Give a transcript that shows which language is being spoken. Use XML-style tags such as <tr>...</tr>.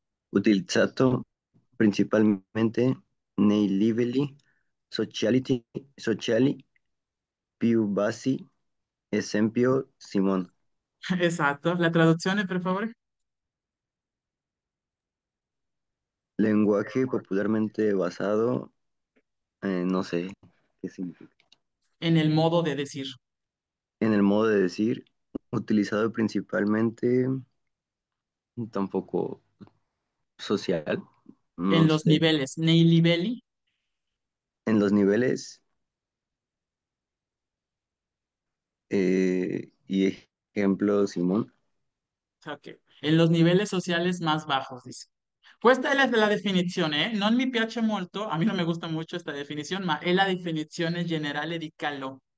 <it>utilizzato principalmente nei livelli sociali più bassi, esempio Simone. Esatto. La traduzione, per favore.</it> <es>Lenguaje popularmente basado, no sé qué significa. En el modo de decir. En el modo de decir, utilizado principalmente, tampoco social, En no los sé.</es> <it>niveles. Nei livelli.</it> <es>En los niveles y ejemplo, Simón. Ok. En los niveles sociales más bajos, dice.</es> <it>Questa è la definizione, non mi piace molto,</it> <es>a mí no me gusta mucho esta definición,</es> <it>ma è la definizione generale di Calò.</it>